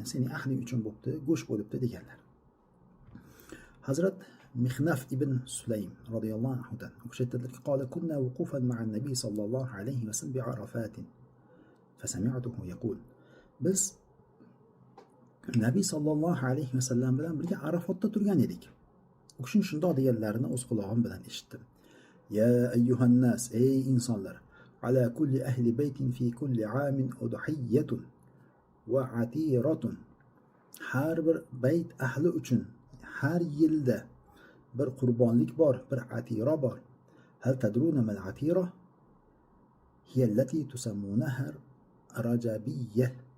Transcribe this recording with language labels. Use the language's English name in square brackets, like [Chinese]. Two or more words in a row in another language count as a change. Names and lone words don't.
[Uzbek] Sening ahling uchun bo'pti, go'sht bo'libdi deganlar. Hazrat Mixnaf ibn Sulaym [Arabic] رضي الله عنه [Uzbek] dan o'xshatadilarki, [Arabic] قال كنا وقوفا مع النبي صلى الله عليه وسلم بعرفات فسمعته يقول. [Uzbek] Biz Nabiy [Arabic] صلى الله عليه وسلم [Uzbek] bilan birga Arafotda turgan edik. U kishining shundoq deganlarini o'z quloqim bilan eshitdim. [Arabic] يا أيها الناس, [Uzbek] ey insonlar, [Arabic] على كل أهل بيت في كل عام أضحية وعتيرة. [Uzbek] Har bir bayt ahli uchun har yilda bir qurbonlik bor, bir atira bor. [Arabic] هل تدرون ما العتيرة? هي التي تسمونها الرجبية.